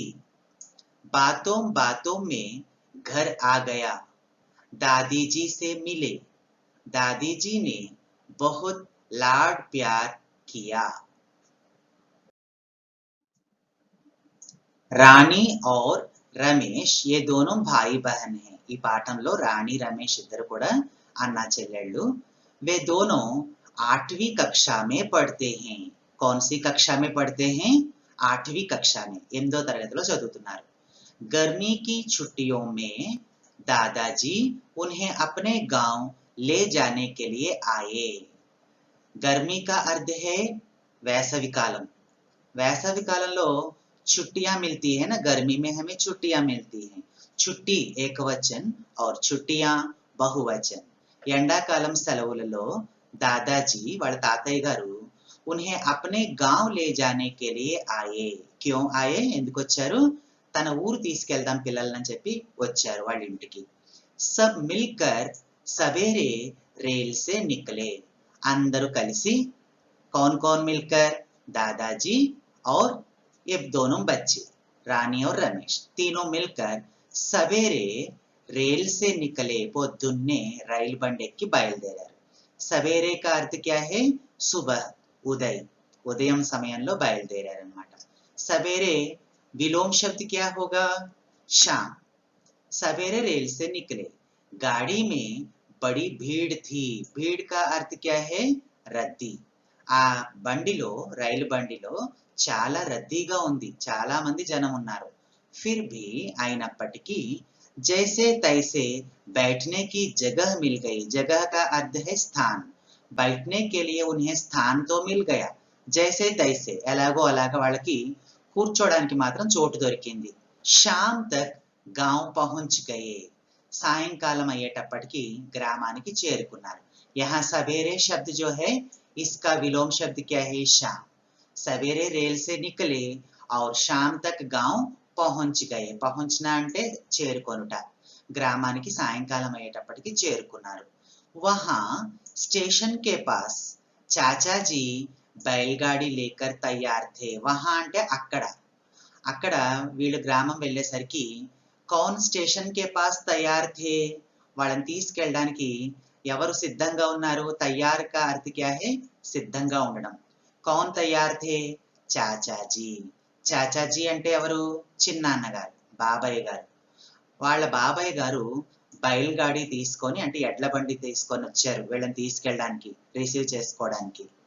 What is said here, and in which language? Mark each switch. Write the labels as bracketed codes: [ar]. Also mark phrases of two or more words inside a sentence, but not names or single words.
[hi] बातों-बातों में घर आ गया। दादी जी से मिले। दादी जी ने बहुत लाड प्यार किया। రాణి और రమేష్ ये दोनों भाई बहन हैं [te] ఈ పాఠంలో రాణి రమేష్ ఇద్దరు కూడా అన్నా చెల్లెళ్ళు [hi] वे दोनों 8वीं कक्षा में पढ़ते हैं कौन सी कक्षा में पढ़ते हैं 8वीं कक्षा में [te] 8వ తరగతిలో చదువుతున్నారు [hi] गर्मी की छुट्टियों में दादाजी उन्हें अपने गांव ले जाने के लिए आए गर्मी का अर्थ है [te] వేసవి కాలం వేసవి కాలంలో [hi] छुट्टियां मिलती है ना गर्मी में हमें छुट्टियां मिलती हैं छुट्टी ఏకవచన్ और छुट्टियां బహువచన్ [te] ఎండాకాలం సెలవులలో [hi] दादाजी [te] వాళ్ళ తాతయ్య గారు [hi] उन्हें अपने गांव ले जाने के लिए आए क्यों आए [te] ఎందుకు వచ్చారు తన ఊరు తీసుకెళ్దాం పిల్లలని చెప్పి వచ్చారు వాళ్ళ ఇంటికి [hi] सब मिलकर सवेरे रेल से निकले [te] అందరూ కలిసి [hi] कौन कौन मिलकर दादाजी और ये दोनों बच्चे रानी और रमेश तीनों मिलकर सवेरे रेल से निकले [te] పొద్దున్నే రైలు బండి ఎక్కి బయలుదేరారు [hi] సవేరే का अर्थ क्या है सुबह [te] ఉదయం సమయంలో బయలుదేరారు అన్నమాట [hi] सवेरे विलोम शब्द क्या होगा शाम सवेरे रेल से निकले गाड़ी में बड़ी भीड़ थी भीड़ का अर्थ क्या है रद्दी [te] ఆ బండిలో రైలు బండిలో చాలా రద్దీగా ఉంది చాలా మంది జనం ఉన్నారు [hi] फिर भी అయినప్పటికీ जैसे तैसे बैठने की जगह मिल गई जगह का अर्थ है स्थान बैठने के लिए उन्हें स्थान तो मिल गया जैसे तैसे [te] ఎలాగో అలాగ వాళ్ళకి కూర్చోడానికి మాత్రం చోటు [hi] దొరికింది शाम तक गांव पहुंच गए [te] సాయంకాలం అయ్యేటప్పటికి గ్రామానికి చేరుకున్నారు [hi] यहाँ सवेरे शब्द जो है इसका विलोम शब्द क्या है शाम सवेरे रेल से निकले और शाम तक गांव पहुंच गए पहुंचना [te] అంటే చేరుకొనుట గ్రామానికి సాయంకాలం అయ్యేటప్పటికి చేరుకున్నారు [hi] वहां स्टेशन के पास चाचा जी बैलगाड़ी लेकर तैयार थे वहां అంటే [te] అక్కడ వీళ్ళు గ్రామం వెళ్ళేసరికి [hi] कौन स्टेशन के पास तैयार थे [te] వాళ్ళని తీసుకెళ్ళడానికి ఎవరు సిద్ధంగా ఉన్నారు [hi] तैयार का अर्थ क्या है [te] సిద్ధంగా ఉండడం [hi] कौन तैयार थे चाचाजी चाचाजी [te] అంటే ఎవరు చిన్నాన్నగారు బాబాయ్ గారు వాళ్ళ బాబాయ్ గారు బయలుగాడి తీసుకొని అంటే ఎడ్ల బండి తీసుకొని వచ్చారు వీళ్ళని తీసుకెళ్ళడానికి రిసీవ్ చేసుకోవడానికి